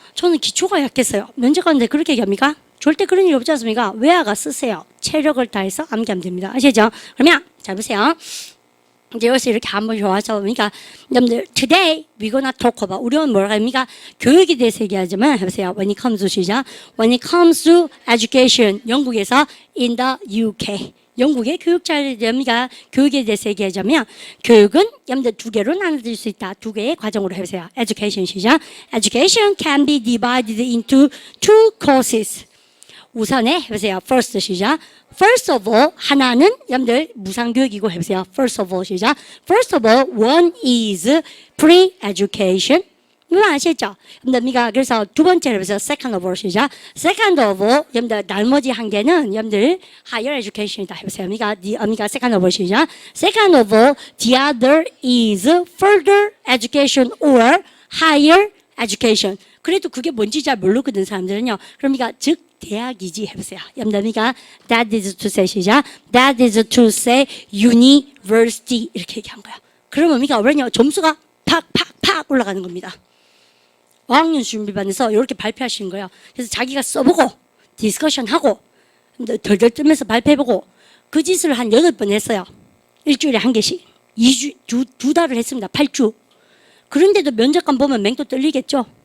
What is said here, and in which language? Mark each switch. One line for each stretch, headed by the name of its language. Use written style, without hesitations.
Korean: 저는 기초가 약했어요. 면접 가는데 그렇게 얘기합니까? 절대 그런 일 없지 않습니까? 외화가 쓰세요. 체력을 다해서 암기하면 됩니다. 아시죠? 그러면 잘 보세요. 이제 여기서 이렇게 한번 좋아서 그러니까 여러분들
English: today we gonna talk about
Korean: 우리 오늘 뭐라 합니까? 교육에 대해서 얘기하자면 해보세요.
English: When it comes to 시작. When it comes to education
Korean: 영국에서
English: in the UK
Korean: 영국의 교육자입니다. 교육에 대해서 얘기하자면 교육은 여러분들 두 개로 나눠질 수 있다. 두 개의 과정으로 해보세요. Education 시작.
English: Education can be divided into two courses.
Korean: 우선에 해보세요. First 시작.
English: First of all
Korean: 하나는 여러분들 무상교육이고 해보세요.
English: First of all 시작. First of all one is pre-education.
Korean: 이거 아시죠? 여러분들 그래서 두 번째로 해보세요.
English: Second of all 시작. Second of all
Korean: 여러분들 나머지 한 개는 여러분들
English: higher education
Korean: 이다 해보세요.
English: second of all 시작. Second of all the other is further education or higher education.
Korean: 그래도 그게 뭔지 잘 모르거든 사람들은요. 그러니까 즉 대학이지 해보세요. 여러분들
English: that is to say 시작. That is to say university
Korean: 이렇게 얘기한 거야. 그러면 우리가 뭐냐 점수가 팍팍팍 올라가는 겁니다. 어학연 준비반에서 이렇게 발표하시는 거예요. 그래서 자기가 써보고 디스커션하고 덜덜 뜨면서 발표해보고 그 짓을 한 8번 했어요. 일주일에 한 개씩. 2주, 두 달을 했습니다. 8주. 그런데도 면접관 보면 맹도 떨리겠죠.